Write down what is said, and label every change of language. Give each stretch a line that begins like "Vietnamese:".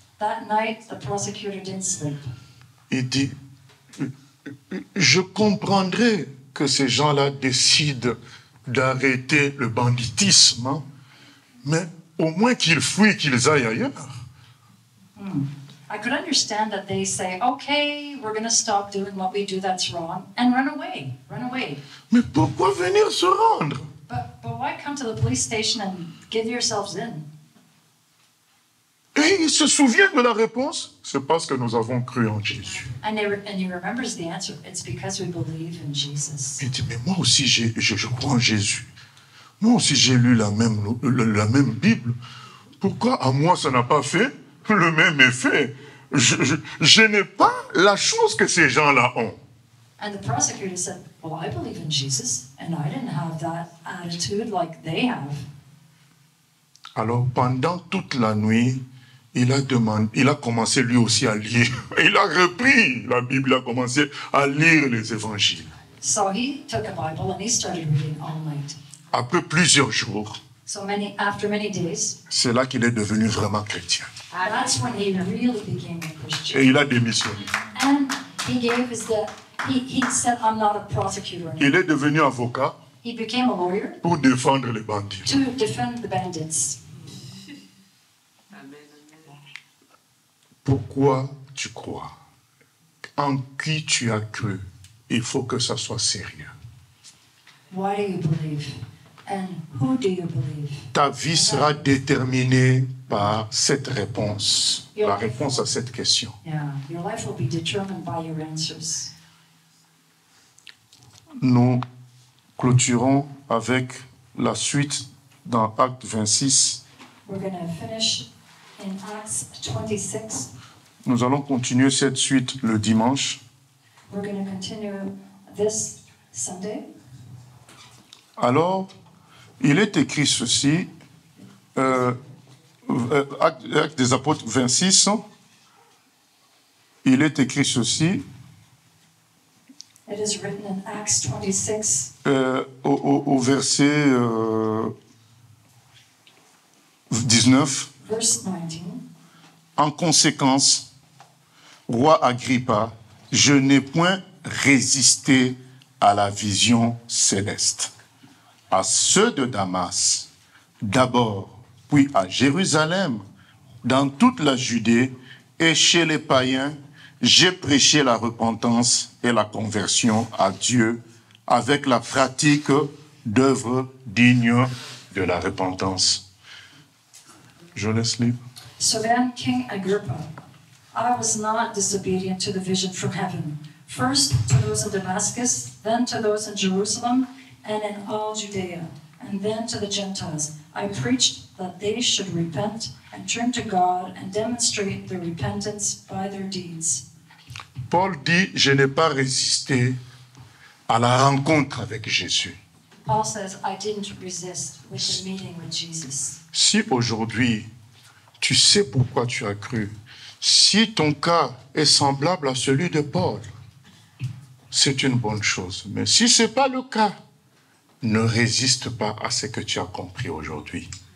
English: That night, the prosecutor didn't sleep.
French: Il dit, je comprendrais que ces gens-là décident d'arrêter le banditisme, hein, mais au moins qu'ils fuient, qu'ils aillent ailleurs.
English: I could understand that they say, okay, we're going to stop doing what we do that's wrong and run away, run away.
French: Mais pourquoi venir se rendre?
English: But why come to the police station and give yourselves in?
French: Et il se souvient de la réponse, c'est parce que nous avons cru en Jésus.
English: And he remembers the answer. It's because we believe in Jesus.
French: Il dit, mais moi aussi, je crois en Jésus. Moi aussi, j'ai lu la même Bible. Pourquoi à moi, ça n'a pas fait le même effet? Je n'ai pas la chose que ces gens-là ont.
English: And the prosecutor said, well, I believe in Jesus, and I didn't have that attitude like they have.
French: Alors, pendant toute la nuit, il a commencé lui aussi à lire. Il a repris la Bible, il a commencé à lire les évangiles.
English: So he took a Bible and he started reading all night.
French: Après plusieurs jours,
English: So after many days,
French: c'est là qu'il est devenu vraiment chrétien.
English: that's when he really became a Christian.
French: Et il a démissionné.
English: And he gave he said, I'm not a prosecutor anymore.
French: Il est devenu avocat
English: He became a lawyer
French: pour défendre les bandits.
English: to defend the bandits.
French: Pourquoi tu crois? En qui tu as cru? Il faut que ça soit sérieux.
English: Why do you believe? And who do you believe?
French: Ta vie sera déterminée par cette réponse, la réponse à cette question.
English: Yeah, your life will be determined by your answers.
French: Nous clôturons avec la suite dans Acte 26.
English: We're going to finish in Acts 26.
French: Nous allons continuer cette suite le dimanche.
English: We're going to continue this Sunday.
French: Alors, il est écrit ceci, Acte des Apôtres 26, il est écrit ceci,
English: It is written in Acts 26,
French: au verset 19.
English: verse 19.
French: En conséquence, roi Agrippa, je n'ai point résisté à la vision céleste. À ceux de Damas, d'abord, puis à Jérusalem, dans toute la Judée et chez les païens, j'ai prêché la repentance et la conversion à Dieu avec la pratique d'œuvres dignes de la repentance. Je laisse libre.
English: So then, King Agrippa, I was not disobedient to the vision from heaven. First to those in Damascus, then to those in Jerusalem, and in all Judea, and then to the Gentiles. I preached that they should repent and turn to God and demonstrate their repentance by their deeds.
French: Paul dit, je n'ai pas résisté à la rencontre avec Jésus.
English: Paul says, I didn't resist with the meeting with Jesus.
French: Si aujourd'hui, tu sais pourquoi tu as cru, si ton cas est semblable à celui de Paul, c'est une bonne chose. Mais si ce n'est pas le cas, ne résiste pas à ce que tu as compris aujourd'hui.